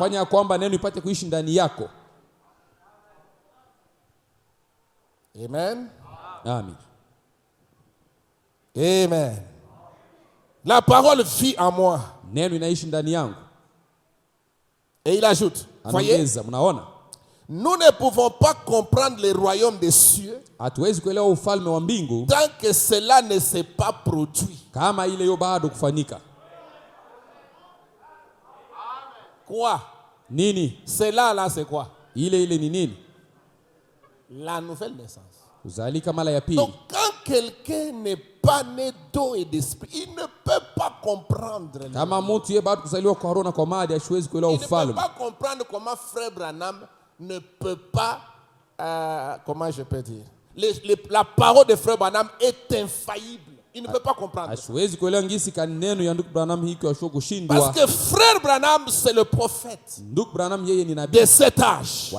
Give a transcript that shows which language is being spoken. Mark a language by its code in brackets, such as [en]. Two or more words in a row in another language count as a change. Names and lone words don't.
[fr] Amen. Amen. Amen. La parole vit en moi. Et il ajoute, voyez, Nous ne pouvons pas comprendre le royaume des cieux [sw] hatuwezi kuelewa ufalme wa mbingu [fr] tant que cela ne s'est pas produit. [sw] Kama ile yo bado kufanyika. [fr] Quoi? [sw] Nini? [fr] Cela là c'est quoi? [sw] Ile ni nini? [fr] La nouvelle naissance. [sw] Kuzalika mara ya pili. [fr] Donc quand quelqu'un n'est pas né d'eau et d'esprit, il ne peut pas comprendre. [sw] Kama mtu yeye bado kuzaliwa kwa roho na kwa maji hasiwezi kuelewa ufalme. [fr] Il ne peut pas comprendre comment frère Branham ne peut pas comment je peux dire, la parole de frère Branham est infaillible. Il ne peut pas comprendre. Parce que frère Branham c'est le prophète de cet âge.